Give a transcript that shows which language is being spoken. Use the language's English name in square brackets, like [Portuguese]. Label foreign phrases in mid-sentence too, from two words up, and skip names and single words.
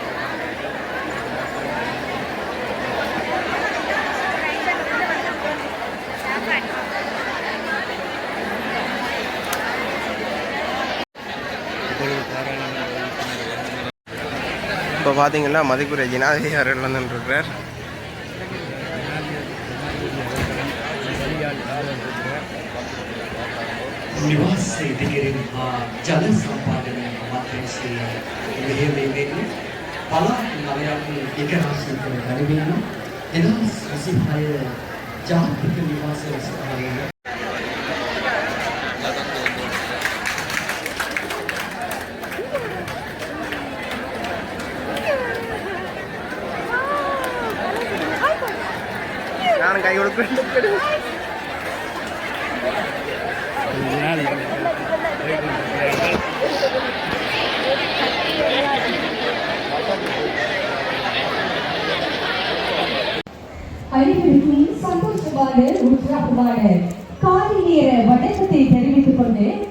[Tamil] இப்போ பார்த்தீங்கன்னா மதிப்புரை ஜனாதிபதி அவர்கள் வந்துருக்கிறார். [Sinhala] නිවාස ඉදිකිරීම හා ජල සම්පාදනය අමාත්‍යාංශය මෙහෙයවීමෙන් පළාත් 9ක් ඒකරාශී කර ගැනීම 2026 ජාතික නිවාස සභාවේ [Tamil] நானும் கை கொடுக்குறேன். அனைவருக்கும் சந்தோஷமான உற்சாகமான காலை நேர வணக்கத்தை தெரிவித்துக் கொண்டு